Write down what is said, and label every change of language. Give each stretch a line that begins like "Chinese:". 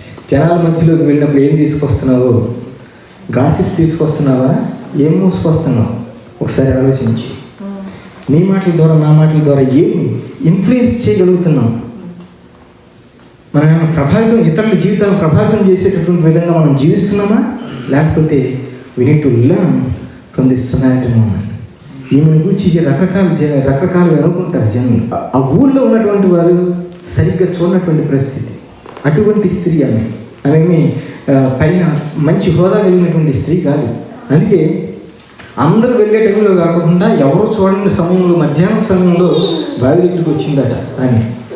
Telugu: జనాల మధ్యలోకి వెళ్ళినప్పుడు ఏం తీసుకొస్తున్నావు? గాసిప్ తీసుకొస్తున్నావా? ఏం మోసుకొస్తున్నావు? ఒకసారి ఆలోచించి నీ మాటల ద్వారా నా మాటల ద్వారా ఏమి ఇన్ఫ్లుయెన్స్ చేయగలుగుతున్నాం? మనం ఏమైనా ఇతరుల జీవితాలను ప్రభావితం చేసేటటువంటి విధంగా మనం జీవిస్తున్నామా?
English: లేకపోతే we need to learn from this Samaritan woman.
Telugu: ఈమెను గురించి రకరకాలుగా అనుకుంటారు జనులు. ఆ ఊళ్ళో ఉన్నటువంటి వారు సరిగ్గా చూడనటువంటి పరిస్థితి. అటువంటి స్త్రీ ఆమె పైన మంచి హోదా కలిగినటువంటి స్త్రీ కాదు. అందుకే అందరూ వెళ్ళే టైంలో కాకుండా ఎవరో చూడని సమయంలో మధ్యాహ్నం సమయంలో బావి దగ్గరికి వచ్చిందట ఆమె.